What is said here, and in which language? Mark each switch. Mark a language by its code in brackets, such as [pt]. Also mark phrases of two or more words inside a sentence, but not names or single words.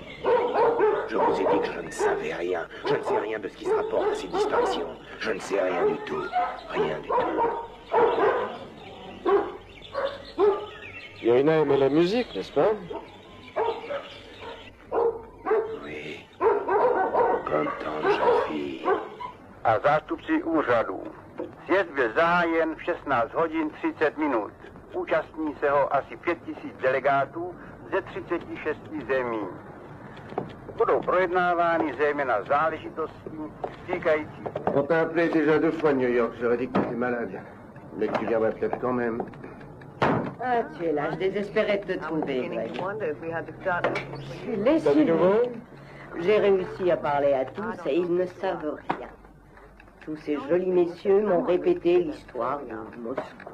[fr] Je vous ai dit que je ne savais rien. Je ne sais rien de ce qui se rapporte à ces disparitions. Je ne sais rien du tout. Rien du tout. Irina aimait la musique, n'est-ce pas? Oui. Comme tant de jeunes filles. [cs] A zástupci úřadu. Sjezd byl zahájen v 16 hodin 30 minut. Účastní se ho asi 5000 delegátů ze 36 zemí. Budou projednávány zejména záležitosti týkající... [fr] On t'a appelé déjà 2 fois de New York, j'aurais dit que t'étais malade. Mais tu viendrais peut-être quand même. Ah, tu es là, je désespérais de te trouver, Greg. Je suis lessivée. J'ai réussi à parler à tous et ils ne savent rien. Tous ces jolis messieurs m'ont répété l'histoire de Moscou.